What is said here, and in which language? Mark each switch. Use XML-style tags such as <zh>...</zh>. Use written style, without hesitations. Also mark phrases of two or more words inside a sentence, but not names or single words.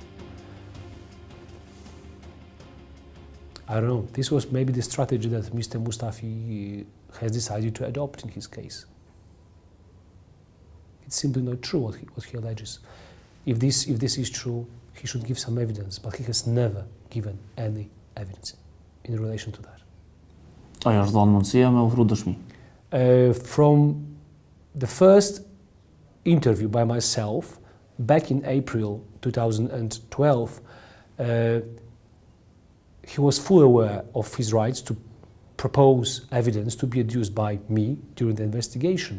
<en>I don't know, this was maybe the strategy that Mr. Mustafi has decided to adopt in his case. It's simply not true what he alleges. If this is true, he should give some evidence, but he has never given any evidence in relation to that.</en> <sq>Aja është dhënë mundësia me ofru dëshmi.</sq> <en>From the first interview by myself, back in April 2012, he was fully aware of his rights to propose evidence to be adduced by me during the investigation.</en>